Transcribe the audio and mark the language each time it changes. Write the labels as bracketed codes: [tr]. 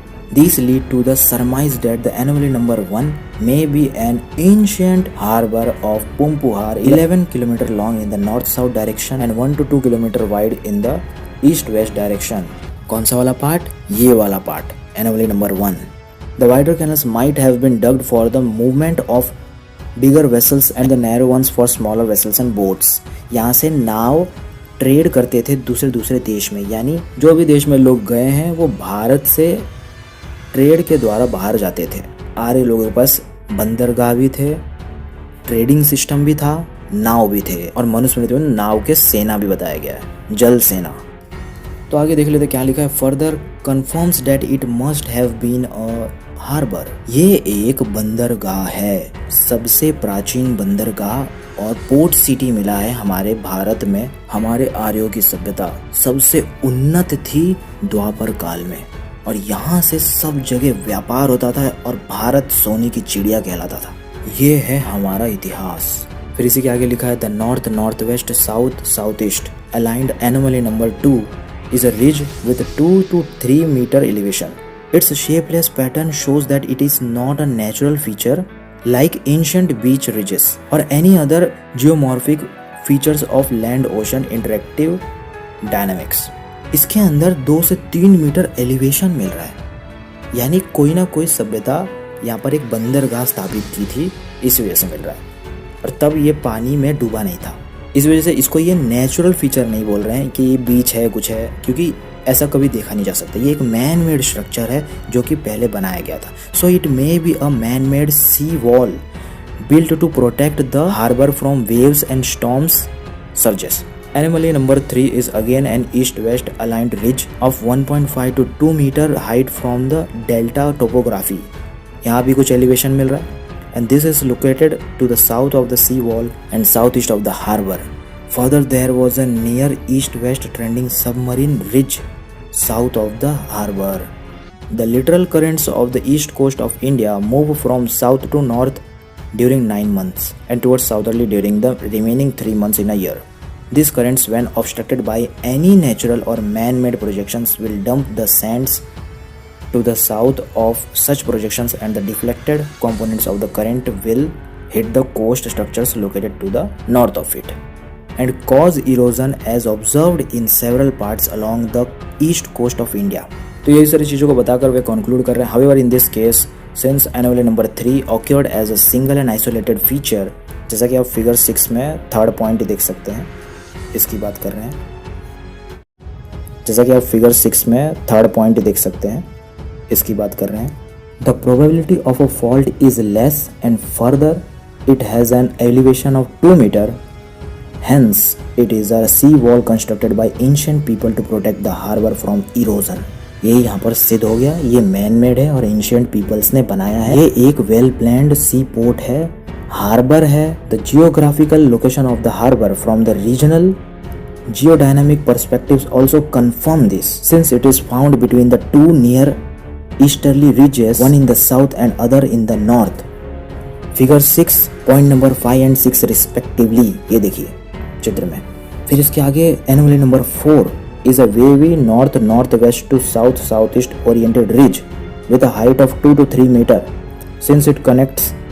[en] These lead to the surmise that the anomaly number 1 may be an ancient harbor of Pumpuhar, 11 km long in the north-south direction and 1 to 2 km wide in the east-west direction. [hi] कौन सा वाला part? ये वाला part, anomaly number 1. [en] The wider canals might have been dug for the movement of bigger vessels and the narrow ones for smaller vessels and boats. [hi] यहाँ से नाव trade करते थे दूसरे देश में, यानी जो भी देश में लोग गए हैं वो भारत से ट्रेड के द्वारा बाहर जाते थे। आर्य लोगों के पास बंदरगाह भी थे, ट्रेडिंग सिस्टम भी था, नाव भी थे, और मनुस्मृति में नाव के सेना भी बताया गया है, जल सेना। तो आगे देख लेते क्या लिखा है। [en] Further confirms that it must have been a harbour. [hi] ये एक बंदरगाह है, सबसे प्राचीन बंदरगाह और पोर्ट सिटी मिला है हमारे भारत में। हमारे आर्यों की सभ्यता सबसे उन्नत थी द्वापर काल में, और यहाँ से सब जगह व्यापार होता था और भारत सोने की चिड़िया कहलाता था। ये है हमारा इतिहास। फिर इसी के आगे लिखा है [en] The north north west south south east aligned anomaly number 2 is a ridge with 2 to 3 meter elevation. Its shapeless pattern shows that it is not a natural feature like ancient beach ridges or any other geomorphic features of land ocean interactive dynamics. [hi] इसके अंदर 2 से 3 metre elevation मिल रहा है, यानी कोई ना कोई सभ्यता यहाँ पर एक बंदरगाह स्थापित की थी, इस वजह से मिल रहा है। और तब ये पानी में डूबा नहीं था, इस वजह से इसको ये नेचुरल फीचर नहीं बोल रहे हैं कि ये बीच है कुछ है, क्योंकि ऐसा कभी देखा नहीं जा सकता। ये एक मैन मेड स्ट्रक्चर है जो कि पहले बनाया गया था। [en] So it may be a man made sea wall built to protect the harbour from waves and storms surges. Anomaly number 3 is again an east west aligned ridge of 1.5 to 2 metre height from the delta topography. [hi] यहाँ भी कुछ elevation मिल रहा है, [en] and this is located to the south of the sea wall and southeast of the harbor. Further, there was a near east-west trending submarine ridge south of the harbor. The literal currents of the east coast of India move from south to north during 9 months and towards southerly during the remaining 3 months in a year. These currents, when obstructed by any natural or man-made projections, will dump the sands to the south of such projections, and the deflected components of the current will hit the coast structures located to the north of it and cause erosion as observed in several parts along the east coast of India. [hi] तो यही सारी चीज़ों को बताकर वे conclude कर रहे हैं। [en] However, in this case, since anomaly number 3 occurred as a single and isolated feature, [hi] जैसा कि आप फिगर 6 में थर्ड पॉइंट देख सकते हैं, इसकी बात कर रहे हैं। जैसा कि आप फिगर 6 में थर्ड पॉइंट देख सकते हैं, इसकी बात कर रहे हैं। [en] The probability of a fault is less and further it has an elevation of 2 metres, hence it is a sea wall constructed by ancient people to protect the harbour from erosion. [hi] ये यहाँ पर सिद्ध हो गया, ये man made है और ancient peoples ने बनाया है। ये एक वेल प्लान्ड सी पोर्ट है, हार्बर है। [en] The geographical location of the harbour from the regional geodynamic perspectives also confirm this, since it is found between the 2 near easterly ridges, one in the south and other in the north. Figure 6 point number 5 and 6 respectively, [hi] ये देखिए चित्र में। फिर इसके आगे [en] Anomaly number 4 is a wavy north northwest to south southeast oriented ridge with a height of 2 to 3 meter. Since it connects